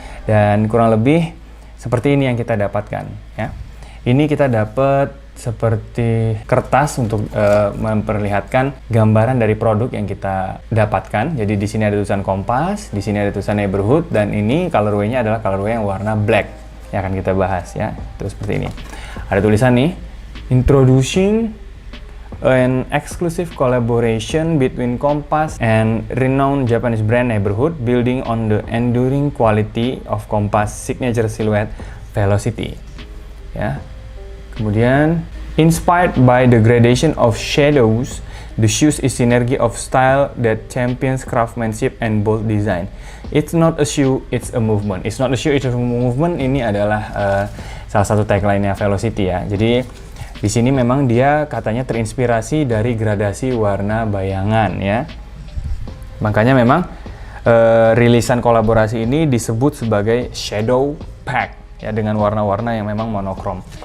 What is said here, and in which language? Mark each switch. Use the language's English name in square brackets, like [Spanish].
[Indonesian] Dan kurang lebih seperti ini yang kita dapatkan. Ya, ini kita dapat seperti kertas untuk memperlihatkan gambaran dari produk yang kita dapatkan. Jadi di sini ada tulisan Kompas, di sini ada tulisan Neighborhood, dan ini colorway-nya adalah colorway yang warna black. Yang akan kita bahas ya, itu seperti ini. Ada tulisan nih, [English] introducing an exclusive collaboration between Kompas and renowned Japanese brand Neighborhood, building on the enduring quality of Kompas signature silhouette Velocity. [Indonesian] Ya. Kemudian, [English] inspired by the gradation of shadows, the shoes is synergy of style that champions craftsmanship and bold design. It's not a shoe, it's a movement. It's not a shoe, it's a movement. [Indonesian] Ini adalah salah satu tagline-nya Velocity ya. Jadi di sini memang dia katanya terinspirasi dari gradasi warna bayangan ya. Makanya memang rilisan kolaborasi ini disebut sebagai shadow pack ya, dengan warna-warna yang memang monokrom.